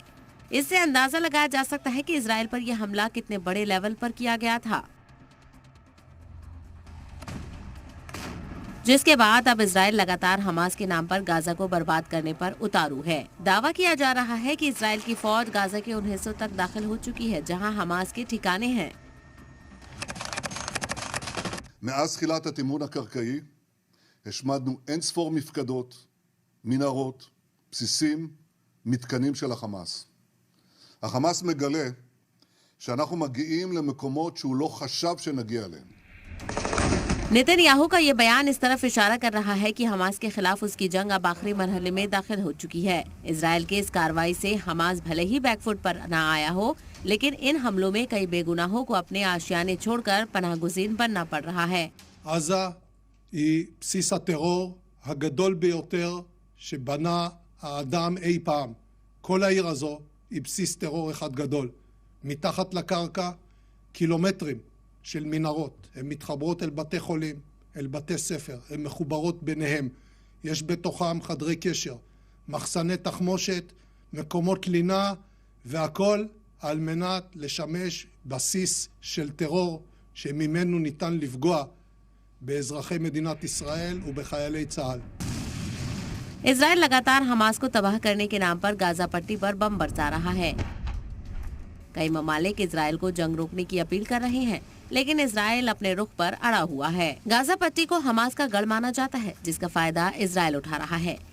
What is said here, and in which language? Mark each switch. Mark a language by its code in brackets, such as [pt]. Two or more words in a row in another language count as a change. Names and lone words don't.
[hi] इससे अंदाजा लगाया जा सकता है कि इजराइल पर यह हमला कितने बड़े लेवल पर किया गया था, जिसके बाद अब इजराइल लगातार हमास के नाम पर गाजा को बर्बाद करने पर उतारू है। दावा किया जा रहा है कि इजराइल की फौज गाजा के उन हिस्सों तक दाखिल हो चुकी है जहां हमास के ठिकाने हैं। [he] מאז תחילת התמרון הקרקעי השמדנו אין ספור מפקדות, מנהרות, בסיסים, מתקנים של החמאס. החמאס מגלה שאנחנו מגיעים למקומות שהוא לא חשב שנגיע אליהם. [hi] नेतन्याहू का ये बयान इस तरफ इशारा कर रहा है कि हमास के खिलाफ उसकी जंग अब आखिरी मरहले में दाखिल हो चुकी है। इजराइल के इस कार्रवाई से हमास भले ही बैकफुट पर न आया हो, लेकिन इन हमलों में कई बेगुनाहों को अपने आशियाने छोड़कर पनाहगुज़ीन बनना पड़ रहा है। [he] עזה היא בסיס הטרור הגדול ביותר שבנה האדם אי פעם. כל העיר הזו היא בסיס טרור אחד גדול. מתחת לקרקע קילומטרים של מנהרות, הן מתחברות אל בתי חולים, אל בתי ספר, הן מחוברות ביניהם. יש בתוכם חדרי קשר, מחסני תחמושת, מקומות לינה, והכל על מנת לשמש בסיס של טרור שממנו ניתן לפגוע באזרחי מדינת ישראל ובחיילי צה"ל. [hi] इजराइल लगातार हमास को तबाह करने के नाम पर गाजा पट्टी पर बम बरसा रहा है। कई ममालिक इजराइल को जंग रोकने की अपील कर रहे हैं, लेकिन इजराइल अपने रुख पर अड़ा हुआ है। गाजा पट्टी को हमास का गढ़ माना जाता है, जिसका फायदा इजराइल उठा रहा है।